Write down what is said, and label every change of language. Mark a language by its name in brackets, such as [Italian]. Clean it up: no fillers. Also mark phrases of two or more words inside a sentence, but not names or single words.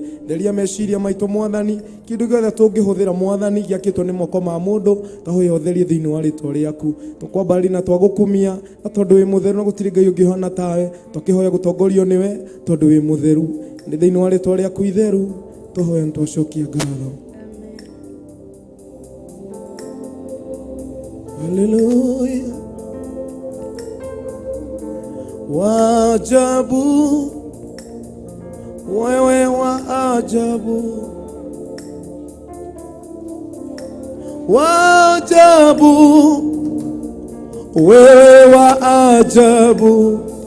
[Kikuyu] Theria meciria maitũ Mwathani, kĩndũ gĩothe tũngĩhũthĩra Mwathani gĩakĩtwo nĩ moko ma mũndũ, twahoya ũtherie thĩinĩ wa rĩĩtwa rĩaku. Tũkwambararia na twagũkumia, na tondũ wĩ mũtheru na gũtirĩ Ngai ũngĩ ũhana tawe. Tũkĩhoya gũtongorio nĩwe, tondũ wĩ mũtheru. Nĩ thĩinĩ wa rĩĩtwa rĩaku itheru tũhoya na twacokia ngatho. Haleluya. [Swahili] Wa ajabu, wewe wa ajabu, wa ajabu, wewe wa ajabu,